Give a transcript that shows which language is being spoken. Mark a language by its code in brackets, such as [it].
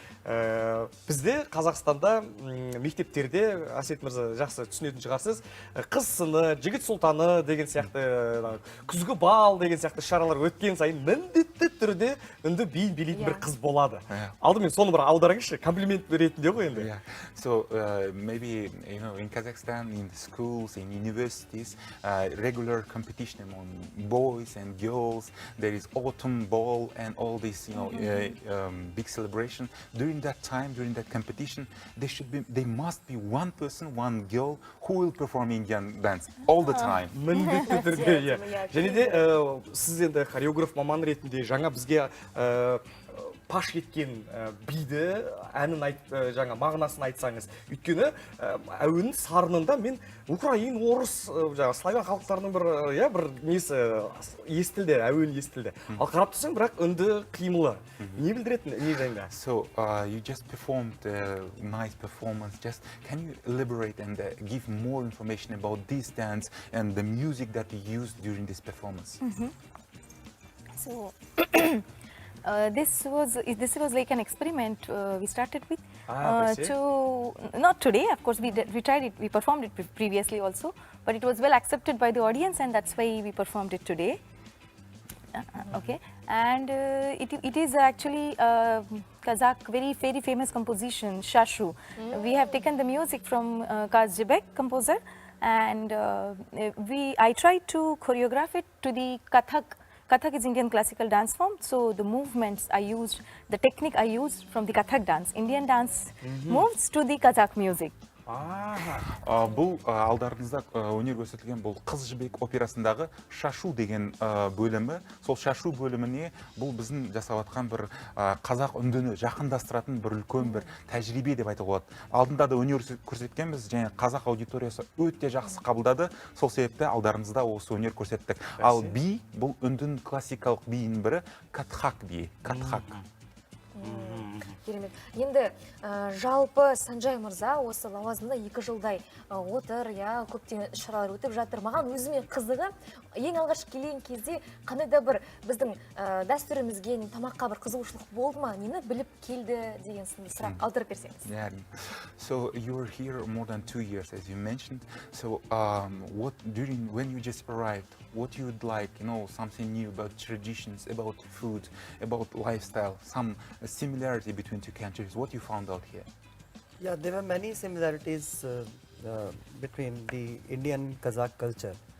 [kk] Бізде Қазақстанда мектептерде, Әсет мырза жақсы түсінетін шығарсыз, қыз сыны, жігіт сұлтаны деген сияқты, күзгі бал деген сияқты шаралар өткен сайын міндетті түрде үнді биін билейтін бір қыз болады. Алдымен соны бір аударыңызшы, комплимент ретінде ғой енді. [en] So maybe in Kazakhstan, in the schools, in universities, regular competition among boys and girls. There is autumn ball and all this, big celebration. During that time, during that competition, there must be one person, one girl who will perform Indian dance all the time. [kk] Міндетті түрде, және де сіз енді хореограф маман ретінде жаңа бізге паш еткен биді, әнін жаңа мағынасын айтсаңыз. Өйткені әуенің сарынында мен Украин, орыс, славян халықтарының бір несі естілді, әуен естілді. Ал қарап тұрсаң, бірақ үнді қимылы. Не білдіретін, не жайында? [en] So you just performed a nice performance. Just can you elaborate and give more information about this dance and the music that you used during this performance? So This was like an experiment we started with I see. to not today, of course we tried it, we performed it previously also, but it was well accepted by the audience, and that's why we performed it today. Okay, and it is actually Kazakh very famous composition, Shashu. We have taken the music from Kazjebek composer, and I tried to choreograph it to the Kathak. Kathak is Indian classical dance form, so the movements I used, the technique I used from the Kathak dance, Indian dance moves to the Kazakh music. [kk] Бұл алдарыңызда өнер көрсетілген бұл Қыз жібек операсындағы шашу деген бөлімі. Сол шашу бөліміне бұл біздің жасап жатқан бір қазақ үндіні жақындастыратын бір үлкен бір тәжірибе деп айтуға болады. Алдында да өнер көрсеткенбіз, және қазақ аудиториясы өте жақсы қабылдады. Сол себепті алдарыңызда осы өнер көрсеттік. Ал би бұл үндін классикалық биінің бірі Катхак биі. Катхак. Керемет. Енді жалпы Санжай мырза осы лауазымда 2 жылдай отыр, көптеген іс-шаралар өтіп жатыр. Маған өзіме қызығы, ең алғаш келген кезде қандай да бір біздің дәстүрімізге, тамаққа бір қызығушылық болды ма? Нені біліп келді деген сынды сұрақ алдырып берсеңіз. [en] Yeah. So you were here more than 2 years, as you mentioned. So when you just arrived, what you would like, something new about traditions, about food, about lifestyle, some similarity between two countries, what you found out here? Yeah, there were many similarities between the Indian Kazakh culture.